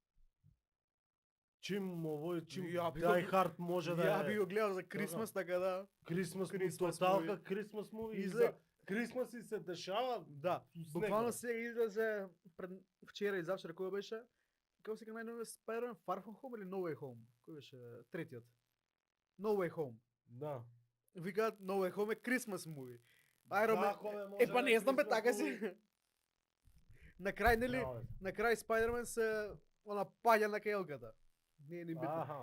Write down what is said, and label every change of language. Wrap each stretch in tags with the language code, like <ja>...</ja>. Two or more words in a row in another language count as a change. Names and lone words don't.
<mk>Чим Die Hard може да е. Ја би го гледал за Крисмас, така да.</mk> <en>Christmas тоталка Christmas movie.</en> <mk>И за Крисмас и се дешава. Да, буквално сега излезе вчера и завчера кој беше? Како се најновиот Spider-Man Far From Home или No Way Home? Кој беше третиот? No Way Home. Да. Викаат No Way Home е</mk> <en>Christmas movie.</en> <mk>Па не знам бе така си. На крај нели? На крај Spider-Man се паѓа на кајлката. Не е ни битно.</mk>